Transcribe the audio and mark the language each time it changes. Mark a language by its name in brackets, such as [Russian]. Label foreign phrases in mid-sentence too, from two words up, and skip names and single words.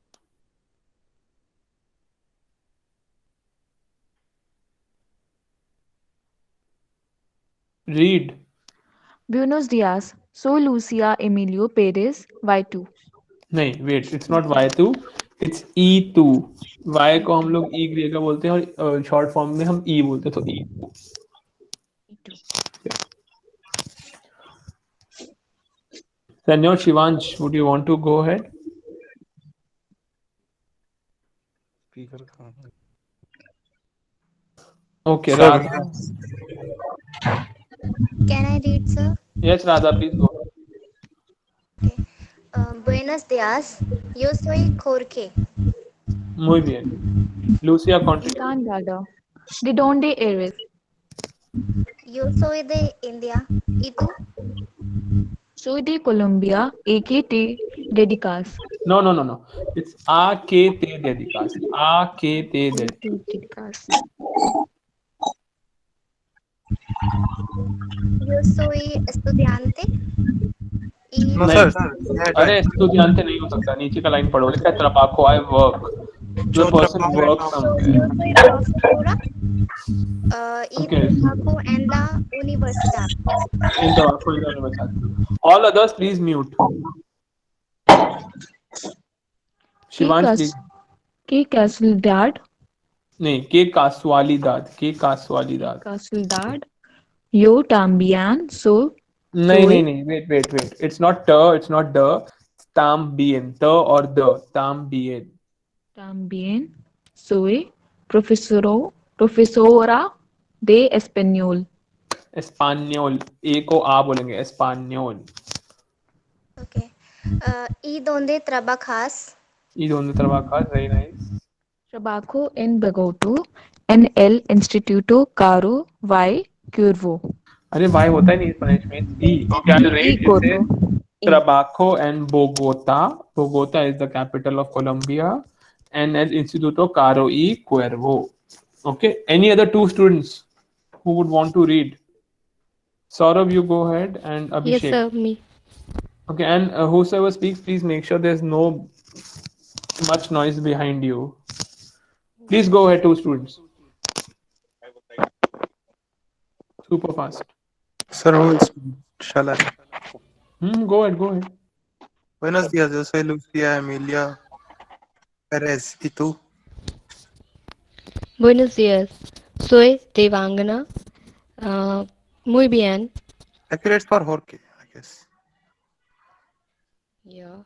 [English] Read. [Spanish] Buenos dias. Soy Lucia Emilio Pérez, Y2. [Hindi] नहीं, [English] wait, it's not Y2, it's E2. [Hindi] Y को हम लोग E ग्रे का बोलते हैं और [English] short form [Hindi] में हम E बोलते हैं, तो E2. [English] Senor Shivansh, would you want to go ahead? Okay, Sir, Radha. Can I read, sir? Yes, Radha, please go. [Spanish] Okay. Buenos días. Yo soy Jorge. Muy bien. Lucia, continue. Encantada. ¿De dónde eres? Yo soy de India. ¿Y tú? Soy de Colombia. ¿A qué te dedicas? [English] No, no, no, no. It's [Spanish] a que te dedicas. A que te dedicas. Te dedicas. Yo soy estudiante y No, [Hindi] नहीं, [English] sir. [Spanish] profesor. [Hindi] अरे [English] Right. [Hindi] estudiante नहीं हो सकता, नीचे का लाइन पढ़ो, लिखा है trabajo, [English] I work. The [Spanish] Yo [English] person [Spanish] trabajo en [English] works [Spanish] la [English] somewhere. [Spanish] Yo soy profesora y [English] Okay. [Spanish] trabajo en la universidad. [English] In trabajo in the universidad. All others, please mute. [Spanish] ¿Qué, [English] Shivansh, please. [Spanish] qué casualidad? [Hindi] नहीं, [Spanish] que casualidad, que ¿Qué casualidad. casualidad? Yo también [Hindi] नहीं नहीं [Spanish] soy [Hindi] नहीं, [English] wait. It's not t, it's not the. También, t or the. [Spanish] También. también soy profesora de español. Español. [Hindi] ए को आ बोलेंगे, [Spanish] español. Okay. ¿Y dónde trabajas? Y donde trabajas, [English] very nice. [Spanish] Trabajo en Bogotá en el Instituto Caro y Curvo. [Hindi] अरे वाई होता है नहीं स्पेनिश में, ई. क्या [Spanish] Y [English] right, it [Spanish] Curvo. [English] इज Trabajo and Bogota. Bogota is the capital of Colombia, and at Instituto Caro y Cuervo. Okay. Any other two students who would want to read? Saurabh, you go ahead, and Yes, Abhishek. sir, me. Okay, and whosoever speaks, please make sure there's no much noise behind you. Please go ahead, two students. Super fast. Sir, who is shall I? Go ahead, go ahead. [Spanish] Buenos días, yo soy Lucía Emilia Pérez. ¿Y tú? Buenos días. Soy Devangana. Muy bien. [English] Actually, it's for Jorge, I guess. Yeah.